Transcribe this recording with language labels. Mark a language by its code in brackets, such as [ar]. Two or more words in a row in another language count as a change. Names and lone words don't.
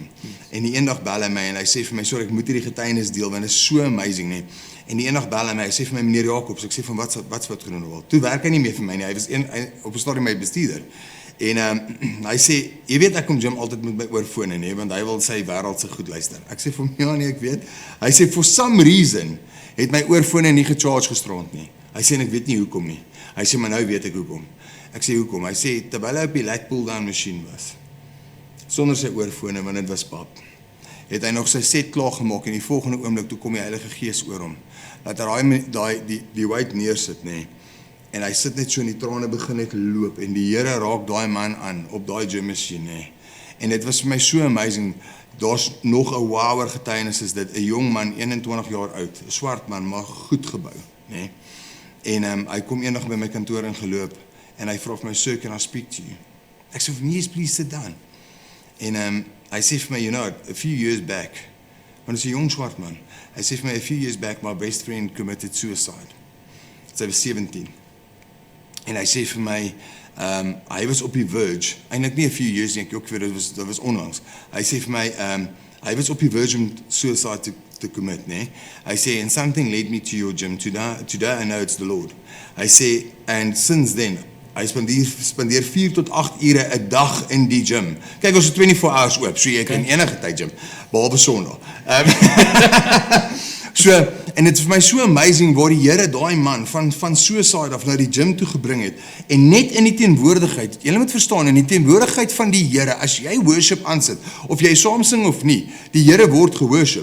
[af] En die eendag bel hy my en hy sê vir my, sorry, ek moet hierdie getuienis deel want dit is so amazing, nee. En die eendag bel hy my, hy sê vir my meneer Jacobs, ek sê van wat Groenewald. Toe werk hy nie meer vir my nie, hy was op 'n stadium my bestuurder. En hy sê, jy weet ek kom gym altyd met my oorfone, nee, want hy wil sy wêreld se goed luister. Ek sê vir hom, ja nee, ek weet. Hy sê, [en] for some reason, [af] het my oorfone nie gecharge gestrand nie. Hy sê, en ek weet nie hoekom nie. Hy sê, maar nou weet ek hoekom. Ek sê, hoekom? Hy sê, terwyl hy op die [en] light pull-down machine [af] was, sonder sy oorfone, want dit was pap, het hy nog sy set klaar gemaak, en die volgende oomblik, toe kom die Heilige Gees oor hom, dat hy die weight neersit, nee. En hy sit net so in die trane begin net loop, en die Here raak daai man aan, op daai [en] gym machine, [af] nee. En dit was vir my so amazing, daar's nog 'n wower getuienis is dit, 'n jong man, 21 jaar oud, 'n swart man, maar goed gebou, nee. En hy kom eendag by my kantoor ingeloop, en hy vra vir my, [en] sir, can I speak to you? [af] Ek sê, [en] yes, please sit down. [af] En Hy sê vir my, [en] you know, a few years back, [af] want is 'n jong swart man. Hy sê vir my, [en] a few years back, my best friend committed suicide. [af] So hy was 17. En hy sê vir my, hy was op die verge, eintlik nie [en] a few years [af] nie, ek ook weer, dit was onlangs. Hy sê vir my, hy was op die verge om [en] suicide to commit, [af] nee. Hy sê, [en] and something led me to your gym. Today I know it's the Lord. [af] Hy sê, [en] and since then, [af] hy spandeer 4 tot 8 ure 'n dag in die gym. Kyk, ons het 24 hours oop, so jy kan enige tyd gym, behalwe Sondag. So, en dit is vir my so amazing waar die Here daai man van suicide af na die gym toe gebring het. En net in die teenwoordigheid, jy moet verstaan, in die teenwoordigheid van die Here, as jy worship aansit, of jy saam sing of nie, die Here word geworship.